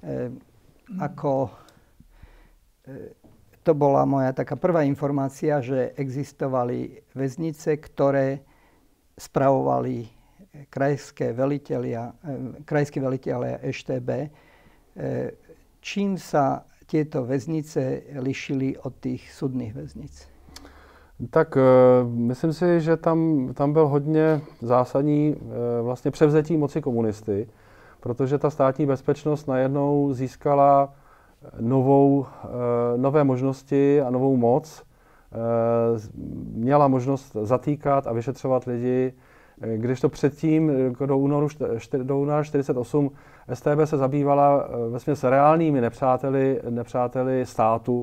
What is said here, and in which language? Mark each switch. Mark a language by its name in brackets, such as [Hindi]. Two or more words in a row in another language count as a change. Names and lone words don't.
[Slovak] To bola moja taká prvá informácia, že existovali väznice, ktoré spravovali krajské velitelia EŠTB. Čím sa tieto väznice lišili od tých súdnych väznic? [Czech] Tak myslím si, že tam byl hodně zásadní vlastně převzetí moci komunisty, protože ta státní bezpečnost najednou získala nové možnosti a novou moc. Měla možnost zatýkat a vyšetřovat lidi, když to předtím do února 1948 StB se zabývala vesměs reálnými nepřáteli státu.